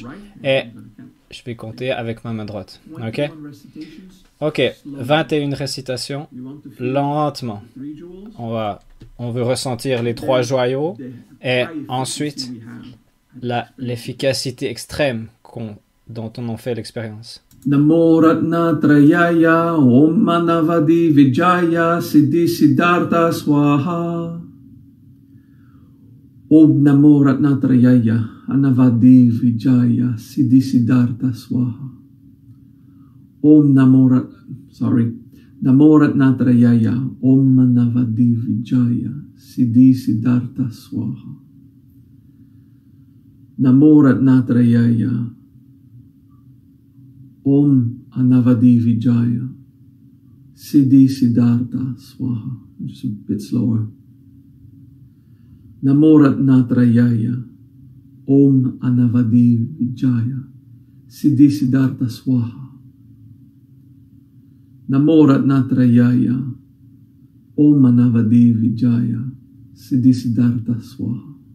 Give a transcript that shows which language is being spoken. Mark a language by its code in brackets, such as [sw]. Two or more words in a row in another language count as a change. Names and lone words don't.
[fr] Et je vais compter avec ma main droite. Ok? Ok, 21 récitations, lentement. On veut ressentir les 3 joyaux et ensuite l'efficacité extrême dont on en fait l'expérience. [sa] नमो रत्न त्रयाय ओम् मनवादि विजय सिद्धि सिद्धार्थ स्वाहा. ओम् नमो रत्न त्रयाय अनवादि विजय सिद्धि सिद्धार्थ स्वाहा. ओम् नमो रत्न त्रयाय ओम् मनवादि विजय सिद्धि सिद्धार्थ स्वाहा. नमो रत्न त्रयाय ओम् अनवादि विजय सिद्धि सिद्धार्थ स्वाहा. [en] Just a bit slower. [sa] नमो रत्नत्रयाय ओम् अनवादि विजय सिद्धि सिद्धार्थ स्वाहा. नमो रत्नत्रयाय ओम् अनवादि विजय सिद्धि सिद्धार्थ स्वाहा.